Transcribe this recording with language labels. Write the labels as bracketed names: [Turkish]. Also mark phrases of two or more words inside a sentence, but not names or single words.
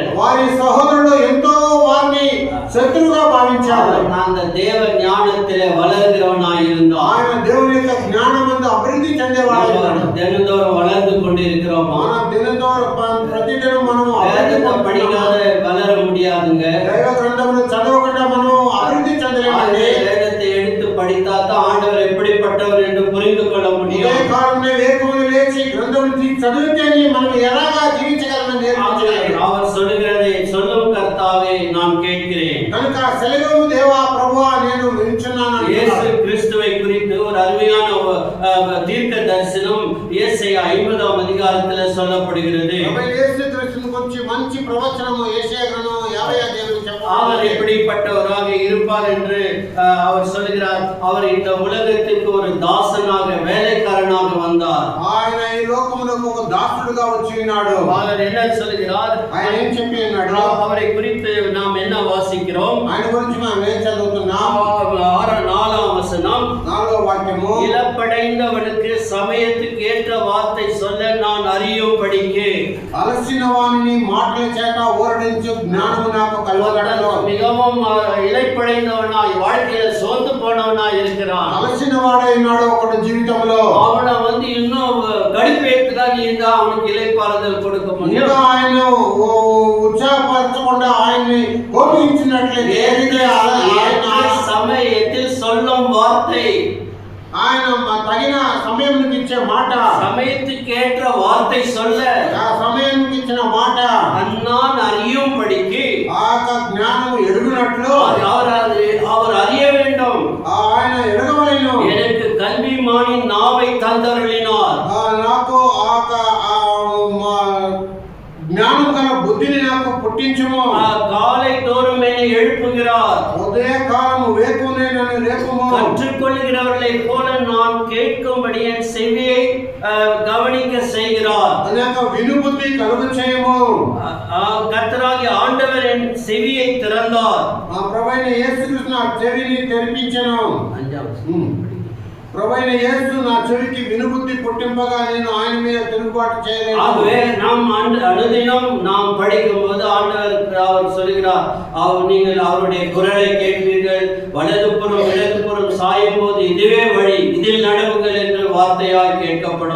[Telugu] వారి సహోదరుడు ఎంతో వారిని శత్రువుగా భావించారు. [Tamil] அந்த தேவ ஞானத்திலே வளர்கிறவனாய் இருந்தான். [Telugu] ఆయన దేవుని యొక్క జ్ఞానమందు అభివృద్ధి చెందేవాడు. [Tamil] தினந்தோறும் வளர்ந்து கொண்டிருக்கிறோம். [Telugu] మనం ప్రతిదినం మనం [Tamil] வேதத்தை படிக்காத வளர முடியாதுங்க. [Telugu] దైవ గ్రంథమును చదవకుండా మనం అభివృద్ధి చెందలేమండి. [Tamil] வேதத்தை எடுத்து படித்தா தான் ஆண்டவர் எப்படிப்பட்டவர் என்று புரிந்து கொள்ள முடியும். [Telugu] ఇదే కారణమే వేదమును లేచి గ్రంథమును చదివితేనే మనం ఎలాగా జీవించగలమని నేర్పించారు. [Tamil] அவர் சொல்லுகிறதை சொல்லும் கர்த்தாவே நான் கேட்கிறேன். [Telugu] కనుక సెలవు దేవా ప్రభువా నేను వింటున్నాను. [Tamil] இயேசு கிறிஸ்துவை குறித்து ஒரு அருமையான தீர்க்க தரிசனம் ஏசாயா 50ஆம் அதிகாரத்திலே சொல்லப்படுகிறது. [Telugu] యేసు క్రీస్తుని గురించి మంచి ప్రవచనము యెషయా గ్రంథం 50వ అధ్యాయంలో చెప్పబడింది. [Tamil] அவர் எப்படிப்பட்டவராக இருப்பார் என்று அவர் சொல்கிறார். அவர் இந்த உலகத்திற்கு ஒரு தாசனாக வேலைக்காரனாக வந்தார். [Telugu] ఆయన ఈ లోకమునకు ఒక దాసుడుగా వచ్చి ఉన్నాడు. [Tamil] அவர் என்ன சொல்கிறார்? [Telugu] ఆయన ఏం చెప్పి ఉన్నాడు? [Tamil] அவரை குறித்து நாம் என்ன வாசிக்கிறோம்? [Telugu] ఆయన గురించి మనం ఏం చదువుతున్నాం? [Tamil] 4ஆம் வசனம், [Telugu] 4వ వాక్యము, [Tamil] இளப்படைந்தவனுக்கு சமயத்துக்கு ஏற்ற வார்த்தை சொல்ல நான் அறியும்படிக்கு [Telugu] అలసిన వానిని మాటల చేత ఓరడించు జ్ఞానము నాకు కలగడలో. [Tamil] மிகவும் இளைப்படைந்தவனாய் வாழ்க்கையில சோர்ந்து போனவனாய் இருக்கிறான். [Telugu] అలసిన వాడై ఉన్నాడు ఒకడు జీవితంలో. [Tamil] அவனை இன்னும் கடுப்பேற்றுதா நீ இருந்தா அவனுக்கு இளைப்பாறுதல் கொடுக்க முடியும். [Telugu] ఇంకా ఆయన ఉత్సాహపరచకుండా ఆయన్ని కోపించినట్లయితే [Tamil] சமயத்தில் சொல்லும் வார்த்தை, [Telugu] ఆయన తగిన సమయంకి ఇచ్చే మాట, [Tamil] சமயத்துக்கு ஏற்ற வார்த்தை சொல்ல [Telugu] ఆ సమయానికి ఇచ్చిన మాట [Tamil] நான் அறியும்படிக்கு [Telugu] ఆ జ్ఞానం ఎరుగునట్లు [Tamil] அவர் அறிய வேண்டும். [Telugu] ఆయన ఎరగవలెను. [Tamil] எனக்கு கல்விமானின் நாவை தந்தருளினார். [Telugu] నాకు జ్ఞానం గల బుద్ధిని నాకు పుట్టించుము. [Tamil] காலை தோறும் என்னை எழுப்புகிறார். [Telugu] ఉదయ కాలము వేకునే నన్ను లేపుము. [Tamil] கற்றுக்கொள்கிறவர்களை போல நான் கேட்கும்படி என் செவியை கவனிக்க செய்கிறார். [Telugu] అనేక వినుబుద్ధి కలుగ చేయము. [Tamil] கர்த்தராகிய ஆண்டவர் என் செவியை திறந்தார். [Telugu] ఆ ప్రభువైన యేసుక్రీస్తు నా చెవిని తెరిపించెను. ప్రభువైన యేసు నా చెవికి వినుబుద్ధి పుట్టింపగా నేను ఆయన మీద తిరుగుబాటు చేయలేదు. [Tamil] ஆகவே நாம் அனுதினம் நாம் படிக்கும்போது ஆண்டவர் சொல்கிறார், நீங்கள் அவருடைய குரலை கேட்பீர்கள், வலதுபுறம் இடதுபுறம் சாயும் போது இதுவே வழி, இதில் நடவுங்கள் என்று வார்த்தையாய் கேட்கப்படும்.